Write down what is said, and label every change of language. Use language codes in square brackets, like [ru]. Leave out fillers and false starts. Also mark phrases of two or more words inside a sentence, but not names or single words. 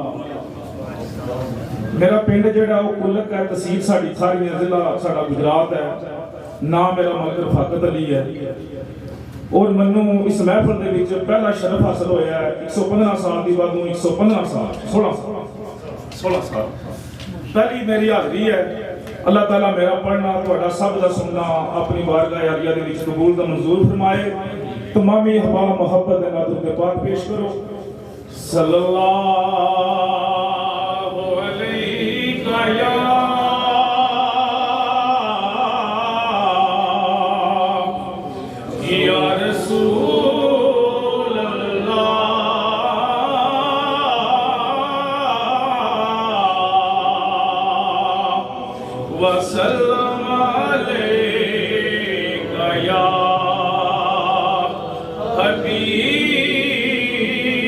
[pa] میرا پنڈ جیہڑا او کلک اے، تحصیل ساڈی تھاری ضلع ساڈا گجرات اے، ناں میرا ملک رفاقت علی اے اور مینوں اس محفل دے وچ پہلا شرف حاصل ہویا اے 115 سال دی بعدوں 115 سال 16 سال پہلی میری حاضری اے. اللہ تعالیٰ میرا پڑھنا تہاڈا سب دا سننا اپنی بارگاہ عالیہ دے وچ قبول دا منظور فرمائے. تمامی ہوا محبت دے نال تہاڈے پاک پیش کرو [ar] صلى الله عليك يا رسول الله وسلم عليك يا حبيب الله.